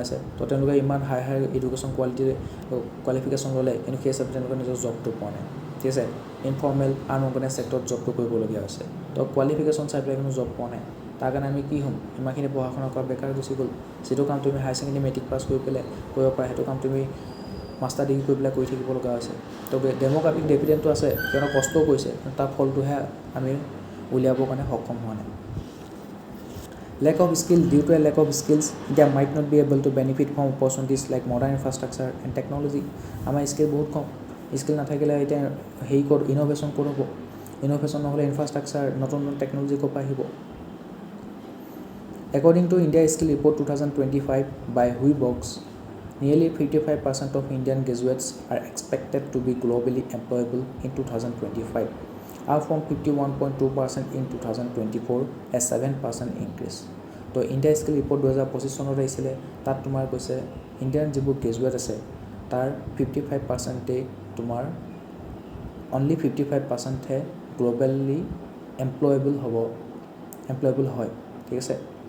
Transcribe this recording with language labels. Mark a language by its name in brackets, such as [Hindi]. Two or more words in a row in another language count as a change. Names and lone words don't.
[Assamese] আছে তো তেওঁলোকে ইমান [English] high education qualification [Assamese] ল'লে কিন্তু সেই হিচাপে তেওঁলোকে নিজৰ জবটো পোৱা নাই ঠিক আছে [English] informal unorganise sectorত [Assamese] জবটো কৰিবলগীয়া হৈছে তো কোৱালিফিকেশ্যন চাই পেলাই কিন্তু জব পোৱা নাই তাৰ কাৰণে আমি কি হ'ম ইমানখিনি পঢ়া শুনা কৰা বেকাৰ গুচি গ'ল যিটো কাম তুমি [English] higher secondary matric [Assamese] পাছ কৰি পেলাই কৰিব পাৰা সেইটো কাম তুমি [English] master degree [Assamese] কৰি পেলাই কৰি থাকিব লগা হৈছে তো [English] demographic dividendটো [Assamese] আছে কিয়নো কষ্টও কৰিছে কিন্তু তাৰ ফলটোহে আমি উলিয়াবৰ কাৰণে সক্ষম হোৱা নাই [English] Lack of skill. Due to a lack of skills, India might not be able to benefit from opportunities like modern infrastructure and technology. [Assamese] আমাৰ স্কিল বহুত কম, স্কিল নাথাকিলে এতিয়া হেৰি ক'ত ইন'ভেশ্যন ক'ত হ'ব, ইন'ভেশ্যন নহ'লে ইনফ্ৰাষ্ট্ৰাকচাৰ [English] নতুন নতুন technology [Assamese] ক'ৰ পৰা আহিব। [English] According to India Skill Report 2025 by Huibox, nearly 55% of Indian graduates are expected to be globally employable in 2025, up from 51.2% in 2024, a 7% increase. [Assamese] তো [English] India Skill Report [Assamese] 2025 চনত আহিছিলে, তাত তোমাৰ কৈছে ইণ্ডিয়ান যিবোৰ গ্ৰেজুৱেট আছে তাৰ 55%ই তোমাৰ [English] only 55%হে globally employable [Assamese] হয়, ঠিক আছে।